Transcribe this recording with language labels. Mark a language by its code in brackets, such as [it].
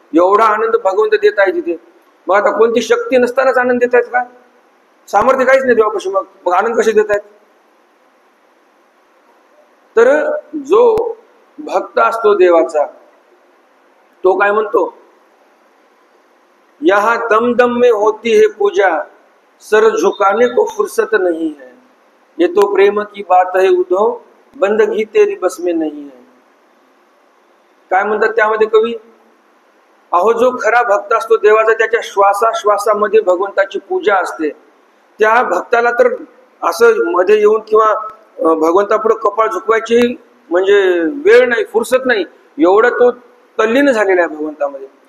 [mr] एवढा आनंद भगवंत देत आहे तिथे. मग आता कोणती शक्ती नसतानाच आनंद देत आहेत का? सामर्थ्य काहीच नाही देवापाशी, मग आनंद कसे देत आहेत? तर जो भक्त असतो देवाचा तो काय म्हणतो, [hi] यहाँ दम दम में होती है पूजा, सर झुकाने को फुर्सत नहीं है, ये तो प्रेम की बात है उद्धव, बंदगी तेरी बस में नहीं है. [mr] काय म्हणतात त्यामध्ये कवी, अहो जो खरा भक्त असतो देवाचा, त्याच्या श्वासाश्वासामध्ये भगवंताची पूजा असते. त्या भक्ताला तर असं मध्ये येऊन किंवा भगवंतापुढे कपाळ झुकवायची म्हणजे वेळ नाही, फुरसत नाही, एवढं तो तल्लीन झालेला आहे भगवंतामध्ये.